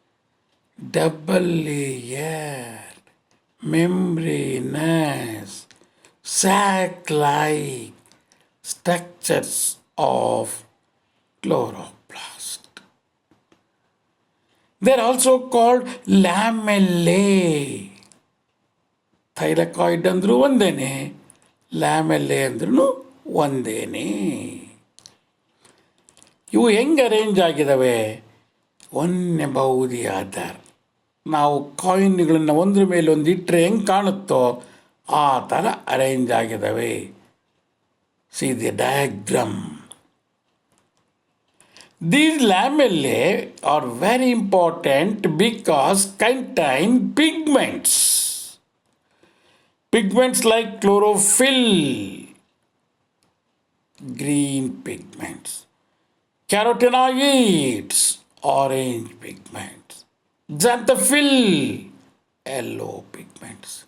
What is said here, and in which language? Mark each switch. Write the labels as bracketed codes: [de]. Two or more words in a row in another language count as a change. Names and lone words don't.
[en] Double-layered membranous sac-like structures of chloroplast. They are also called lamellae. [kn] Thylakoid andru ondene, lamellae andru ondene. ಇವು ಹೆಂಗೆ ಅರೇಂಜ್ ಆಗಿದ್ದಾವೆ? [en] one above the other. [kn] ನಾವು ಕಾಯಿನ್ಗಳನ್ನು ಒಂದ್ರ ಮೇಲೆ ಒಂದು ಇಟ್ಟರೆ ಹೆಂಗೆ ಕಾಣುತ್ತೋ ಆ ಥರ ಅರೇಂಜ್ ಆಗಿದ್ದಾವೆ. [en] see the diagram. These lamellae are very important because contain pigments. Pigments like chlorophyll, green pigments, carotenoids, orange pigments, xanthophyll, yellow pigments.